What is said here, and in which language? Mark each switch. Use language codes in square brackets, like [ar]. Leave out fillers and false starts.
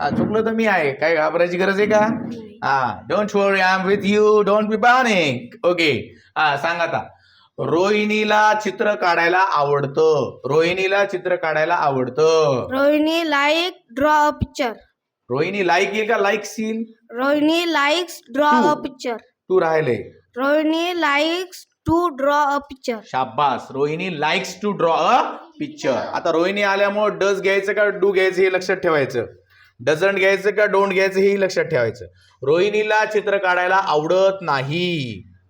[mr] चुकलं तर मी आहे. काय घाबरायची गरज आहे का? हा [en] Don't worry, I am with you. Don't be panic. Okay. [mr] हा सांग आता. रोहिणीला चित्र काढायला आवडतं. रोहिणीला चित्र काढायला आवडतं. [en] Rohini draw a picture. [mr] Rohini like येईल का लाईक्स येईल? [en] Rohini likes draw Two. a picture. [mr] तू राहिले. [en] Rohini likes to draw a picture. शाबास. Rohini likes to draw a picture. [mr] आता रोहिणी आल्यामुळे डज घ्यायचं का डू घ्यायचं हे लक्षात ठेवायचं. डझंट घ्यायचं का डोंट घ्यायचं हे लक्षात ठेवायचं. रोहिणीला चित्र काढायला आवडत नाही.